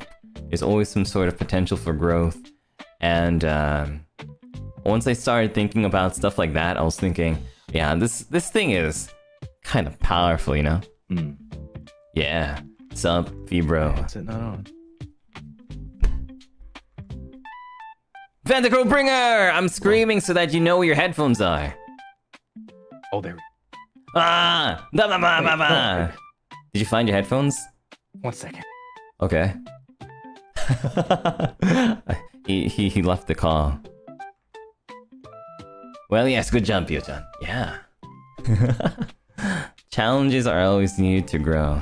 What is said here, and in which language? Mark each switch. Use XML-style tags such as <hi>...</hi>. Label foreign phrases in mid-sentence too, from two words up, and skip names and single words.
<en>There's always some sort of potential for growth. And once I started thinking about stuff like that, I was thinking, yeah, this thing is kind of powerful, you know? Yeah. Sup, V-bro? What's it not on? Vandercrow Bringer! I'm screaming so that you know where your headphones are. Oh, there we Ah! Ba ba ba ba ba! Did you find your headphones? 1 second. Okay. he left the call. Well, yes, good job, Pio-chan. Yeah. Challenges are always needed to grow.</en>